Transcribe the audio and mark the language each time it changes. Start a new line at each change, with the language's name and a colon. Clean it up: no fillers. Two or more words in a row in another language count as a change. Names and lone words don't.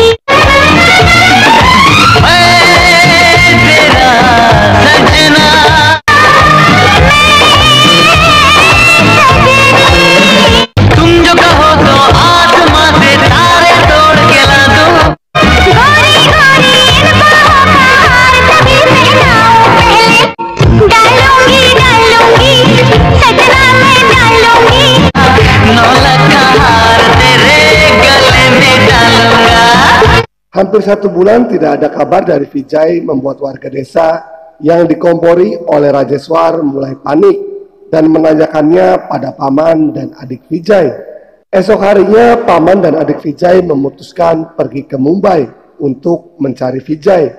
Hindi: मैं तेरा सजना तुम जो कहो तो आसमां से तारे तोड़ के ला दो गोरी गोरी इन बाहों का हार कभी पहनाऊं पहले डालूंगी सजना में डालूंगी नौलख का हार तेरे गले में डालूंगा।
Indonesian: Hampir 1 bulan tidak ada kabar dari Vijay membuat warga desa yang dikompori oleh Rajeswar mulai panik dan menanyakannya pada paman dan adik Vijay. Esok harinya paman dan adik Vijay memutuskan pergi ke Mumbai untuk mencari Vijay.